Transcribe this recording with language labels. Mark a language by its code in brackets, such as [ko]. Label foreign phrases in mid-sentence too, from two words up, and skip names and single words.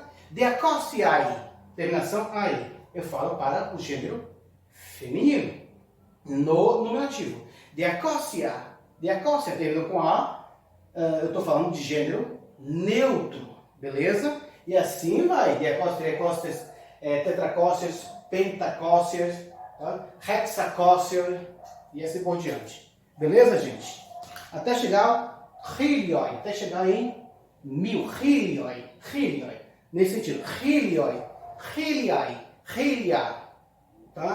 [pt] Diacósiai, terminação ai. Eu falo para o gênero feminino. No nominativo. Diacósia. Diacósia, terminou com A. Eu estou falando de gênero neutro. Beleza? E assim vai. [el] διακόσια, τριακόσιαι, τετρακόσιαι, πεντακόσιαι, [pt] tá? Hexacósia e assim por diante. Beleza, gente? Até chegar helioi. Até chegar em 1000. [el] χίλιοι. χίλιοι. [pt] Nesse sentido. [el] χίλιοι. χίλιαι. [pt] Hilia, tá?